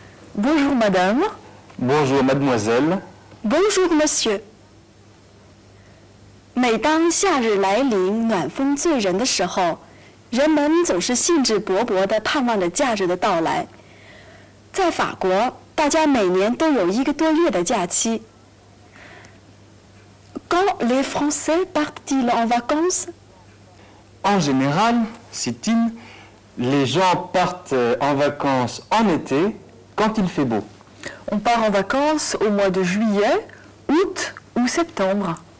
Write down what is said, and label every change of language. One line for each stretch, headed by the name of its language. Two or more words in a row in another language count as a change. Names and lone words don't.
French: Bonjour madame. Bonjour mademoiselle. Bonjour monsieur.
Chinese: 每当夏日来临，暖风醉人的时候，人们总是兴致勃勃地盼望着假日的到来。在法国，大家每年都有1个多月的假期。
French: Quand les Français partent-ils en vacances? En général, Citine, les gens partent en vacances en été quand il fait beau. On part en vacances au mois de juillet, août ou septembre.